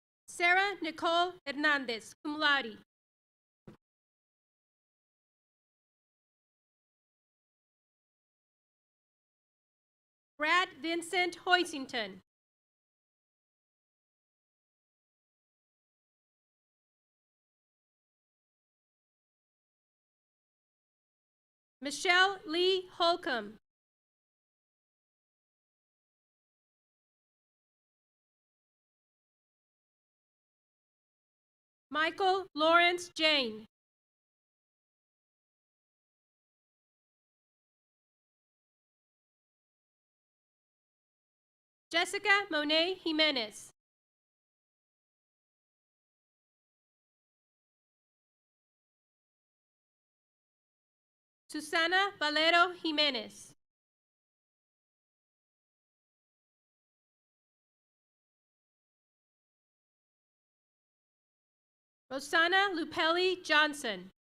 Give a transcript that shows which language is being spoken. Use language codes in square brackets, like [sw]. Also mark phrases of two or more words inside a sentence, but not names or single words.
[en] Sarah Nicole Hernandez, [la] cum laude. [en] Brad Vincent Hoisington. Michelle Lee Holcomb. Michael Lawrence Jane. Jessica Monet Jimenez. Susana Valero Jimenez. Rosanna Lupelli Johnson.